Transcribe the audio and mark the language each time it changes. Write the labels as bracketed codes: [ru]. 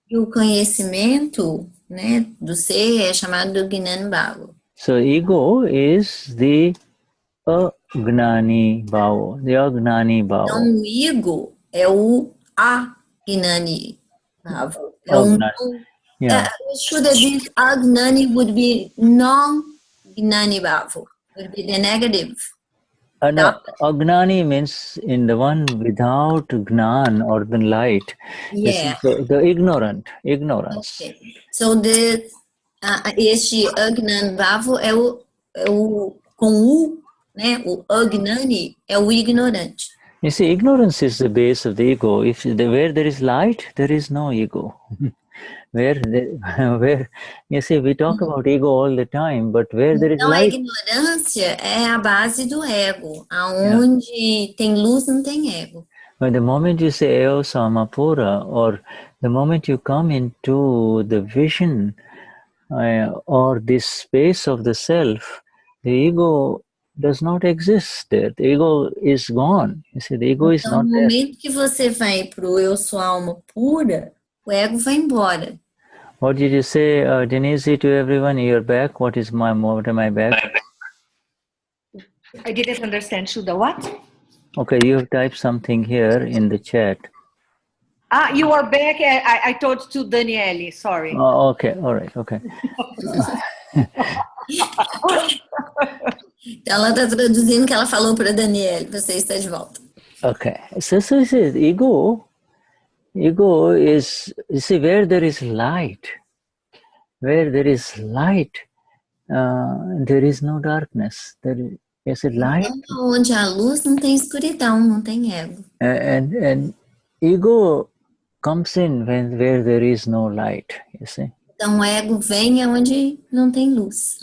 [pt] E o conhecimento, né, do ser é chamado do Gnani Bhavo. [en] So ego is the Gnani Bhavo, the Agnani Bhavo. [pt] Então o ego é o Agnani Bhavo. [en] Yeah. Should have been Agnani would be non-Gnani Bhavo. Would be the negative. No, Agnani means in the one without Gnan or the light. Yeah. The ignorance. Okay. [pt] So este Agnani Bhavo é o com U, né? O Agnani é o ignorante. [en] You see, ignorance is the base of the ego. Where there is light, there is no ego. Where you see, we talk about ego all the time, but where there is light. [pt] Então a ignorância é a base do ego. Aonde tem luz não tem ego. [en] But the moment you say [pt] Eo Samapura, [en] or the moment you come into the vision or this space of the self, the ego does not exist there. The ego is gone. You see, the ego is not there. [pt] No momento que você vai pro eu sou alma pura, o ego vai embora. [en] What did you say, Denize, to everyone? You're back. What am I back? I didn't understand, Shuddha. What? Okay, you have typed something here in the chat. You are back. I told to Daniele. Sorry. Oh, okay. All right. Okay. [pt] Ela está traduzindo o que ela falou para Daniele. Você está de volta. [en] Okay. So it says ego is, you see, where there is light. Where there is light, there is no darkness. Is it light? [pt] Então, onde há luz, não tem escuridão, não tem ego. [en] And ego comes in where there is no light, you see. [pt] Então, o ego vem onde não tem luz.